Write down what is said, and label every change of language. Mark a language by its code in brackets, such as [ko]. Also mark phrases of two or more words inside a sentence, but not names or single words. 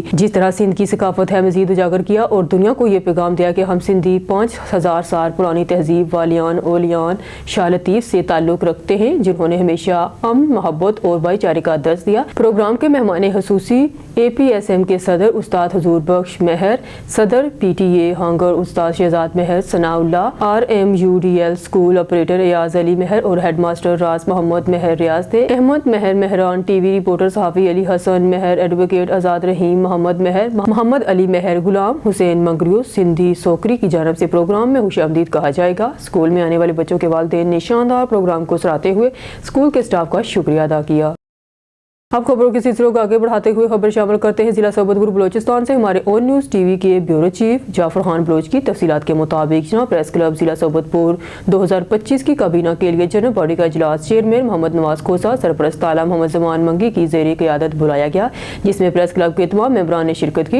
[ur] جس طرح سندھ کی ثقافت ہے مزید اجاگر کیا اور دنیا کو یہ پیغام دیا کہ ہم سندھی 5000 سال پرانی تہذیب والیاں اولیاں شاہ لطیف سے تعلق رکھتے ہیں، جنہوں نے ہمیشہ محبت اور بھائی چارے کا درج دیا. پروگرام کے مہمان خصوصی APSM کے صدر استاد حضور بخش مہر، صدر PTA ہانگر استاد شہزاد مہر ثناء اللہ, RMUDL [en] school operator [ur] ایاز علی مہر اور ہیڈماسٹر راج محمد مہر ریاض تھے. احمد مہر مہران, [en] TV reporter [ur] صحافی علی حسن مہر، ایڈووکیٹ آزاد رحیم محمد مہر، محمد علی مہر، غلام حسین منگریو سندھی سوکری کی جانب سے پروگرام میں خوش آمدید کہا جائے گا. اسکول میں آنے والے بچوں کے والدین نے شاندار پروگرام کو سراہتے ہوئے اسکول کے اسٹاف کا شکریہ ادا کیا. اب خبروں کے سلسلے کو آگے بڑھاتے ہوئے خبر شامل کرتے ہیں ضلع سوبت پور بلوچستان سے. ہمارے آن نیوز TV کے بیورو چیف جعفر خان بلوچ کی تفصیلات کے مطابق جناب پریس کلب ضلع سوبت پور 2025 کی کابینہ کے لیے [en] general body [ur] کا اجلاس چیئرمین محمد نواز کھوسہ، سرپرست اعلیٰ محمد زمان منگی کی زیر قیادت بلایا گیا، جس میں پریس کلب کے تمام ممبران نے شرکت کی.